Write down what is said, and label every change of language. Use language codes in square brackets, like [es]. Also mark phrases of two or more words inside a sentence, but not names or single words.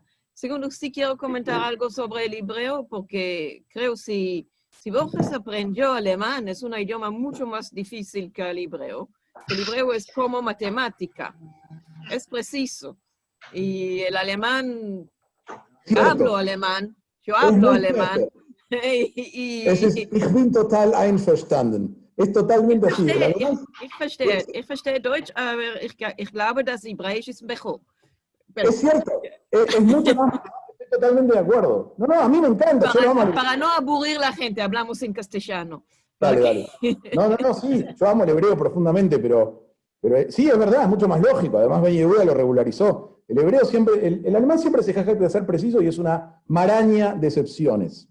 [es] Segundo, sí quiero comentar algo sobre el hebreo, porque creo que si Borges aprendió alemán, es un idioma mucho más difícil que el hebreo. El hebreo es como matemática, es preciso. Y el alemán, hablo alemán, yo hablo alemán. [de] Ich bin total einverstanden. [es] Es totalmente así. [de] Ich verstehe Deutsch, aber ich glaube, dass Hebräisch ist mejor. [es] Pero, es cierto, es mucho más. Estoy totalmente de acuerdo. No, a mí me encanta. Para no aburrir a la gente, hablamos en castellano. Dale. No, sí, yo amo el hebreo profundamente, pero sí, es verdad, es mucho más lógico. Además, Ben Yehuda lo regularizó. El hebreo siempre, el alemán siempre se jacta de ser preciso y es una maraña de excepciones.